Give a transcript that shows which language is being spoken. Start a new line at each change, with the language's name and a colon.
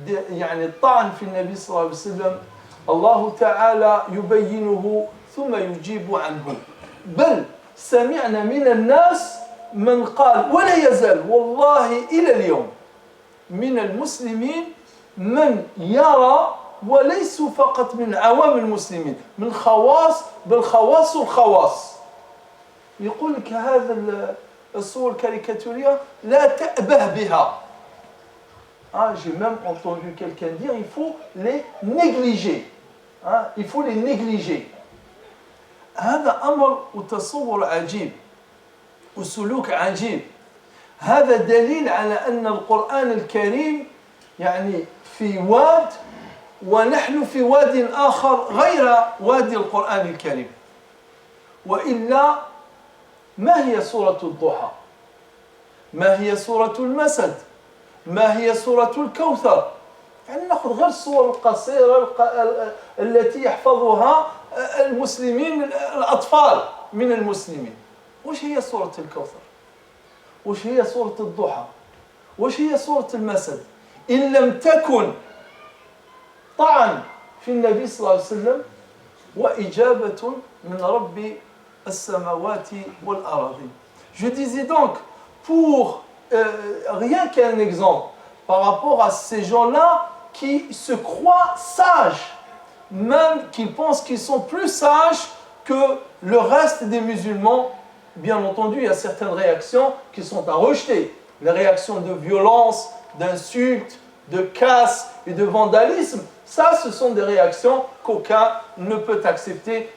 Arabic: يعني الطعن في النبي صلى الله عليه وسلم الله تعالى يبينه ثم يجيب عنه بل سمعنا من الناس من قال ولا يزال والله إلى اليوم من المسلمين من يرى وليسوا فقط من عوام المسلمين من خواص بل خواص الخواص يقول لك هذا الصور الكاريكاتورية لا تأبه بها.
French: J'ai même entendu quelqu'un dire il faut les négliger. Il faut les négliger.
Arabic: هذا أمر وتصور عجيب وسلوك عجيب. هذا دليل على أن القرآن الكريم يعني في واد ونحن في واد آخر غير وادي القرآن الكريم. وإلا ما هي سورة الضحى؟ ما هي سورة المسد؟ ما هي سورة الكوثر؟ يعني نأخذ غير الصور القصيرة التي يحفظها المسلمين الأطفال من المسلمين. وش هي سورة الكوثر؟ وش هي سورة الضحى؟ وش هي سورة المسد؟ إن لم تكن طعن في النبي صلى الله عليه وسلم وإجابة من رب السماوات والأراضين.
French: Je disais donc, pour rien qu'un exemple, par rapport à ces gens-là qui se croient sages, même qu'ils pensent qu'ils sont plus sages que le reste des musulmans. Bien entendu, il y a certaines réactions qui sont à rejeter. Les réactions de violence, d'insultes, de casse et de vandalisme, ça, ce sont des réactions qu'aucun ne peut accepter.